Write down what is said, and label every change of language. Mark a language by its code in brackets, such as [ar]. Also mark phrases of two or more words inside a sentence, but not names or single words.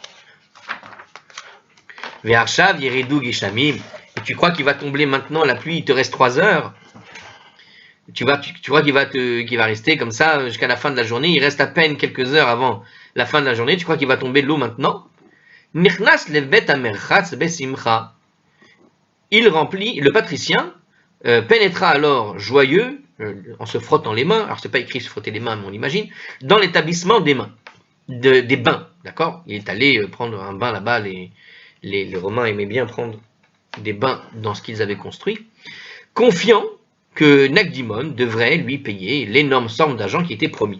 [he] ועכשיו ירדו גשמים. [fr] Et tu crois qu'il va tomber maintenant la pluie, il te reste 3 heures. Tu crois qu'il va rester comme ça jusqu'à la fin de la journée, il reste à peine quelques heures avant la fin de la journée, tu crois qu'il va tomber de l'eau maintenant? [he] נכנס לבית המרחץ בשמחה. [fr] Il remplit, le patricien pénétra alors joyeux, en se frottant les mains, alors c'est pas écrit se frotter les mains, mais on imagine, dans l'établissement des mains, des bains, d'accord? Il est allé prendre un bain là-bas, les Romains aimaient bien prendre des bains dans ce qu'ils avaient construit, confiant que Nagdimon devrait lui payer l'énorme somme d'argent qui était promis.